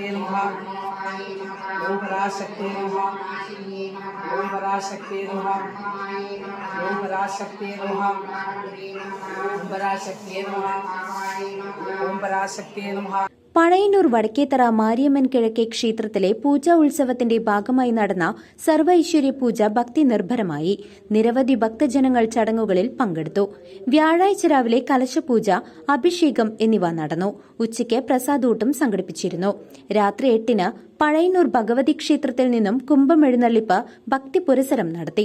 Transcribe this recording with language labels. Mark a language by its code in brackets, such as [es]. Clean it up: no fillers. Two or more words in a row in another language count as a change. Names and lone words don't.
[sa] नमः, ओम पराशक्ति नमः, ओम पराशक्ति नमः, ओम पराशक्ति नमः, ओम पराशक्ति नमः, ओम पराशक्ति नमः. [ml] പഴയന്നൂർ വടക്കേത്തറ മാരിയമ്മൻ കിഴക്കേ ക്ഷേത്രത്തിലെ പൂജാ ഉത്സവത്തിന്റെ ഭാഗമായി നടന്ന സർവൈശ്വര്യ പൂജ ഭക്തി നിർഭരമായി. നിരവധി ഭക്തജനങ്ങൾ ചടങ്ങുകളിൽ പങ്കെടുത്തു. വ്യാഴാഴ്ച രാവിലെ കലശപൂജ, അഭിഷേകം എന്നിവ നടന്നു. ഉച്ചയ്ക്ക് പ്രസാദൂട്ടും സംഘടിപ്പിച്ചിരുന്നു. രാത്രി 8-ന് പഴയന്നൂർ ഭഗവതി ക്ഷേത്രത്തിൽ നിന്നും കുംഭമെഴുന്നള്ളിപ്പ് ഭക്തി പുരസരം നടത്തി.